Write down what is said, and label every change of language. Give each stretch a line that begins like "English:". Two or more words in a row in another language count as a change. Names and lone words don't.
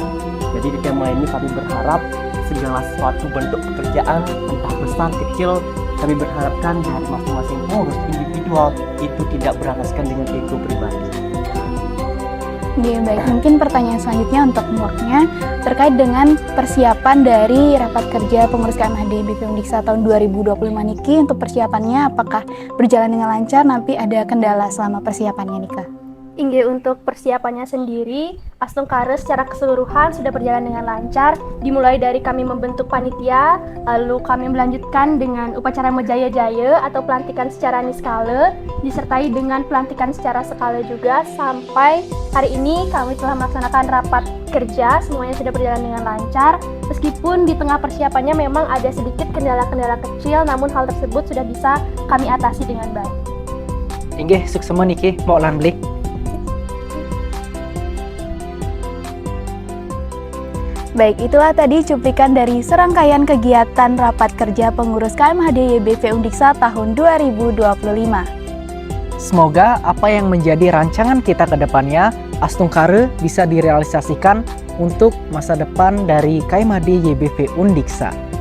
Indonesian: Jadi di tema ini kami berharap segala sesuatu bentuk pekerjaan, entah besar kecil, kami berharapkan dari masing-masing pengurus individual itu tidak berlandaskan dengan ego pribadi. Oke, baik. Mungkin pertanyaan selanjutnya untuk Mbaknya terkait dengan persiapan dari rapat kerja pengurus KMHD BP Undiksa tahun 2025 niki. Untuk persiapannya apakah berjalan dengan lancar? Nanti ada kendala selama persiapannya nika? Inggih, untuk persiapannya sendiri, Astungkare secara keseluruhan sudah berjalan dengan lancar. Dimulai dari kami membentuk panitia, lalu kami melanjutkan dengan upacara Mejaya-jaya atau pelantikan secara niskala, disertai dengan pelantikan secara skala juga, sampai hari ini kami telah melaksanakan rapat kerja, semuanya sudah berjalan dengan lancar. Meskipun di tengah persiapannya memang ada sedikit kendala-kendala kecil, namun hal tersebut sudah bisa kami atasi dengan baik.
Balinese: Inggih, sukses niki, mau lan blik.
Indonesian: Baik, itulah tadi cuplikan dari serangkaian kegiatan rapat kerja pengurus KMHD YBV Undiksa tahun 2025. Semoga apa yang menjadi rancangan kita ke depannya, Astungkare bisa direalisasikan untuk masa depan dari KMHD YBV Undiksa.